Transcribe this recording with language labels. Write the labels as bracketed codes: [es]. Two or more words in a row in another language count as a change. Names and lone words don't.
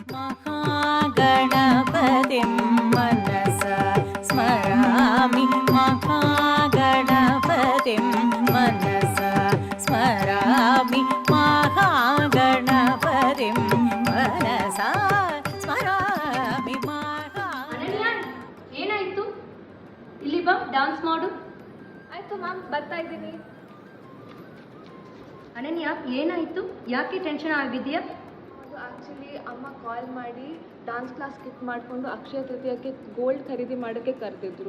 [sa] महागणपतिं मनसा स्मरामि महागणपतिं मनसा स्मरामि महागणपतिं मनसा स्मरामि [kn] ಅನನ್ಯ, ಏನಾಯ್ತು? ಇಲ್ಲಿ ಬಾ, ಡಾನ್ಸ್ ಮಾಡು. ಆಯಿತು ಮ್ಯಾಮ್, ಬರ್ತಾ ಇದ್ದೀನಿ. ಅನನ್ಯ, ಏನಾಯ್ತು? ಯಾಕೆ ಟೆನ್ಷನ್ ಆಗಿದೆಯಾ? ಅದು ಆ್ಯಕ್ಚುಲಿ ಅಮ್ಮ ಕಾಲ್ ಮಾಡಿ [en] dance class skip [kn] ಮಾಡಿಕೊಂಡು ಅಕ್ಷಯ ತೃತೀಯಕ್ಕೆ ಗೋಲ್ಡ್ ಖರೀದಿ ಮಾಡೋಕ್ಕೆ ಕರೆದಿದ್ರು.